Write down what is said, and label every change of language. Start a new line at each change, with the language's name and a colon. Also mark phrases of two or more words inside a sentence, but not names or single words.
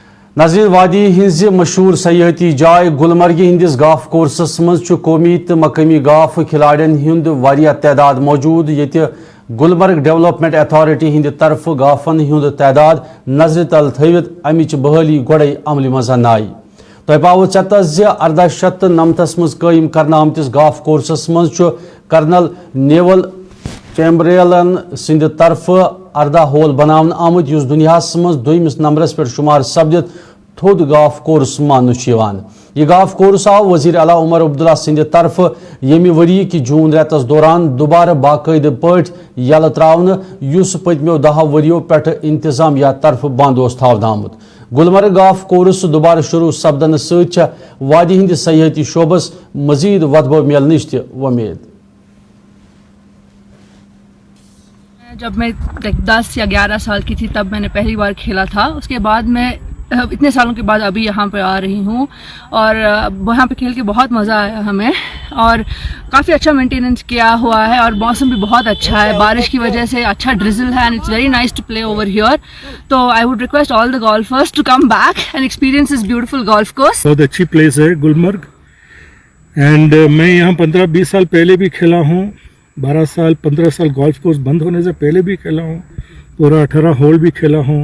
Kashmiri: नाज़रीन वादी हिंज मशहूर सयाहती जाय गुलमर्ग हिंदिस गाफ कोर्सस मज कौमी तो मकामी गाफ खिलाड़ियों हुंद वारिया तादाद मौजूद ये गुलमर्ग डेवलपमेंट अथॉरिटी हिंद तरफ गाफन हुंद तादाद नजर तल थवित अमिच बहाली गोड़े अमल मज आई तह पावो चतस 1899 मज कायम करना आमतिस गाफ कोर्सस मज कर्नल नेवल चैम्बरलेन सिंध तरफ 18 होल बनावन आमुत युस दुनियास मज दोयमिस नंबरस पे शुमार सपदित थोद
English: गाफ कोर्स
Kashmiri: मान यह
English: गाफ कोर्स
Kashmiri: आव वजीर आला उमर अब्दुल्ला सिंध तरफ यमि वरी कि जून रेतस दौरान दोबारा बाकायद पट यल त्रावन युस पतमो 10 वरियो पे इंतजामिया तरफ बंद थावन आमुत। गुलमर्ग गाफ कोर्स दोबारा शुरू सपदन सत वादी हिंद सयाहती शोबस मजीद वतबो मिलनच उम्मीद।
Urdu: جب میں 10 یا 11 سال کی تھی تب میں نے پہلی بار کھیلا تھا. اس کے بعد میں اتنے سالوں کے بعد ابھی یہاں پے آ رہی ہوں اور یہاں پے کھیل کے بہت مزہ آیا ہمیں اور کافی اچھا مینٹیننس کیا ہوا ہے اور موسم بھی بہت اچھا ہے. بارش کی وجہ سے اچھا ڈرزل ہے
English: and it's very nice to play over here. so I would request all the golfers to come back and experience this beautiful golf course.
Urdu: بہت اچھی پلیس ہے گلمرگ اینڈ میں یہاں 15-20 سال پہلے بھی کھیلا ہوں. 12 سال 15 سال
English: golf course
Urdu: بند ہونے سے پہلے بھی کھیلا ہوں. پورا 18 ہول بھی کھیلا ہوں.